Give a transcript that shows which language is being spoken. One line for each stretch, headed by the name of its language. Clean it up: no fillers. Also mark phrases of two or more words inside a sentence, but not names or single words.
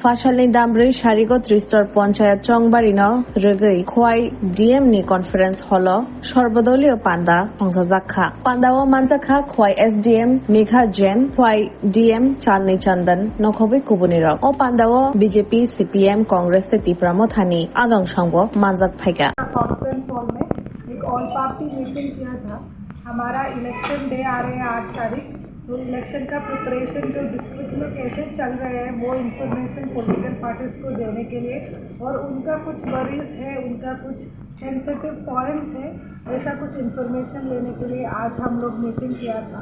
Kok Borok: Fashalni Dambre Sharigot Ristor Ponchayat Chongbarino Regui Khwai DM ni conference holo Shorbodolio Panda Hongsajakha Pandawa Manjakha Khwai SDM Megha Jain Khwai DM Chalni Chandan Nokhobi Kubuniro O Pandawa BJP CPM Congress से तीपरामो थानी आगंग शंगो मांजक फाइका
English: conference hall
Hindi: में एक
English: all party meeting
Hindi: किया था। हमारा
English: election day
Hindi: आ रहे हैं 8 तारीख, तो इलेक्शन का प्रिपरेशन जो डिस्ट्रिक्ट में कैसे चल रहे हैं वो इन्फॉर्मेशन
English: political parties
Hindi: को देने के लिए और उनका कुछ वरीज है, उनका कुछ
English: sensitive points
Hindi: है, ऐसा कुछ इन्फॉर्मेशन लेने के लिए आज हम लोग मीटिंग किया था।